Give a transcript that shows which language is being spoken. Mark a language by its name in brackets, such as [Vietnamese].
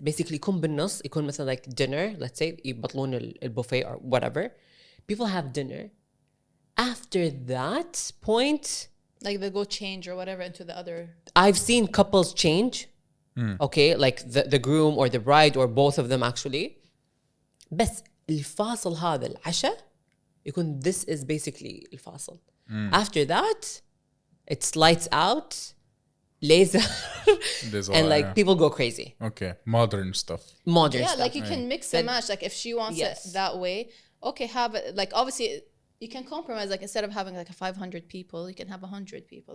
[English] Basically [Arabic] يكون بالنص, يكون مثلا [English] like dinner, let's say [Arabic] يبطلون البوفيه [English] or whatever. People have dinner. After that point, like they go change or whatever into the other. I've seen couples change. Okay, like the groom or the bride or both of them actually. [Arabic] بس الفاصل هذا العشاء يكون [English] this is basically [Arabic] الفاصل. [English] After that, it's lights out, laser, and like people go crazy. Okay, modern stuff. Modern Yeah, stuff. like you can mix and match. Like if she wants Yes. it that way, okay, have it. Like obviously, you can compromise. Like instead of having like a 500 people, you can have 100 people.